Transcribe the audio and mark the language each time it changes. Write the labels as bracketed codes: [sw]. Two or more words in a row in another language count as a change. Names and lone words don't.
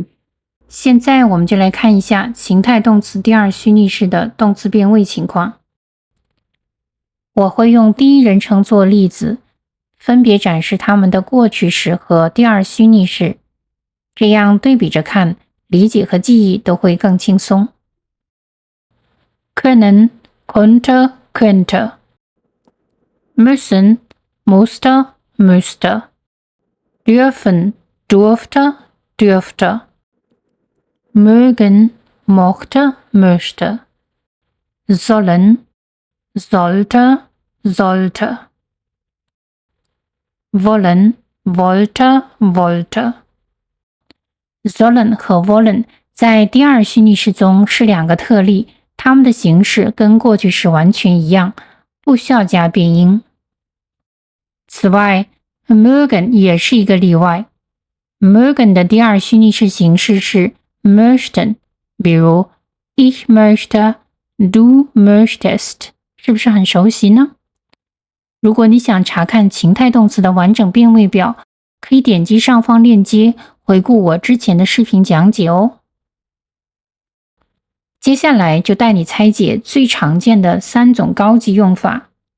[zh] 现在我们就来看一下情态动词第二虚拟式的动词变位情况。我会用第一人称做例子，分别展示它们的过去时和第二虚拟式，这样对比着看，理解和记忆都会更轻松。 [de] können, konnte, könnte. Müssen, musste, müsste. Dürfen, durfte, dürfte. Mögen, mochte, möchte. Sollen, sollte, sollte. Wollen, wollte, wollte。 [zh] Sollen 和 wollen 在第二虚拟式中是两个特例，它们的形式跟过去时完全一样，不需要加变音。此外 mögen 也是一个例外。mögen 的第二虚拟式形式是 möchten， 比如 [de] ich möchte, du möchtest， [zh] 是不是很熟悉呢？如果你想查看情态动词的完整变位表，可以点击上方链接回顾我之前的视频讲解哦。接下来就带你拆解最常见的3种高级用法。